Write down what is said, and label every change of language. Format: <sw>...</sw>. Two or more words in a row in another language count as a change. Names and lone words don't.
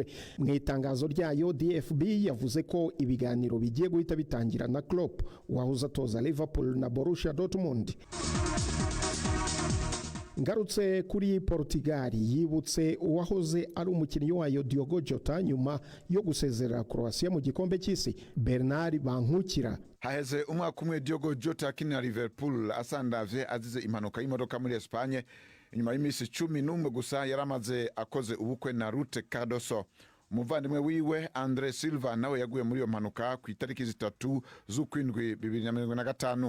<rw>Mu itangazo ryayo DFB yavuze ko ibiganiro bigiye guhita bitangira na Klopp wahoze atoza Liverpool na Borussia Dortmund. ngarutse kuri Portugal yibutse uwahoze ari umukinnyi wayo Diogo Jota nyuma yo gusezerera Croatia mu gikombe cy'isi. Bernard Bankukira:</rw> <rn>haheze umwaka umwe Diogo Jota akinira Liverpool asandavye azize impanuka y'imodoka muri Espagne. Inyuma y'imisi 11 gusa yaramaze akoze ubukwe na Ruth Cardoso. Umuvandimwe wiwe Andre Silva nawe yaguye muri iyo mpanuka ku itariki 3 z'ukwindwi 2025.</rn>